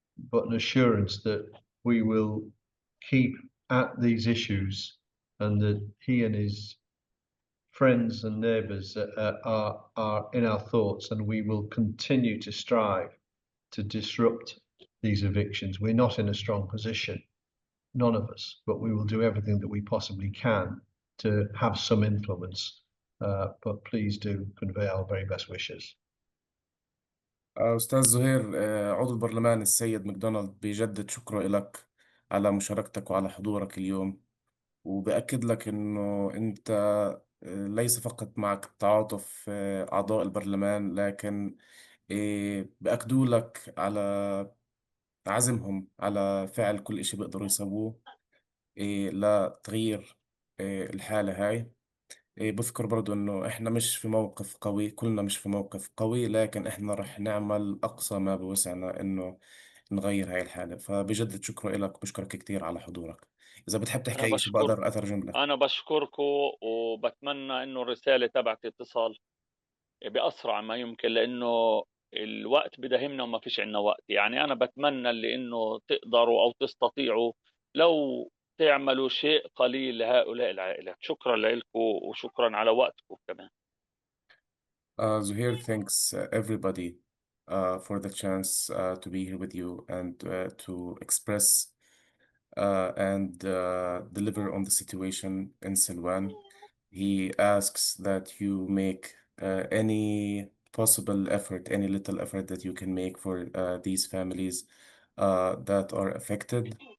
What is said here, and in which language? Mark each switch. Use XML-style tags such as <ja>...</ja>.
<en>but an assurance that we will keep at these issues and that he and his friends and neighbours are in our thoughts, and we will continue to strive to disrupt these evictions. We're not in a strong position, none of us, but we will do everything that we possibly can to have some influence. But please do convey our very best wishes.</en> <ar>أستاذ زهير، عضو البرلمان السيد ماكدونالد بيجدد شكره لك على مشاركتك وعلى حضورك اليوم، وبأكد لك إنه أنت ليس فقط معك تعاطف أعضاء البرلمان، لكن بأكدوا لك على عزمهم على فعل كل إشي بيقدروا يسووه لتغيير الحالة هاي. بذكر برضو إنه إحنا مش في موقف قوي، كلنا مش في موقف قوي، لكن إحنا رح نعمل أقصى ما بوسعنا إنه نغير هاي الحالة. فبجدد شكرا لك، بشكرك كتير على حضورك. إذا بتحب تحكي أي شيء بقدر أترجم لك. أنا بشكركم، وبتمنى إنه الرسالة تبعتي تصل بأسرع ما يمكن، لأنه الوقت بدهمنا وما فيش عنا وقت. يعني أنا بتمنى اللي إنه تقدروا أو تستطيعوا لو تعملوا شيء قليل لهؤلاء العائلات. شكرا لكم وشكرا على وقتكم كمان.</ar> <en>Zuheir thanks everybody for the chance to be here with you and to express and deliver on the situation in Silwan. He asks that you make any possible effort, any little effort that you can make for these families that are affected.</en>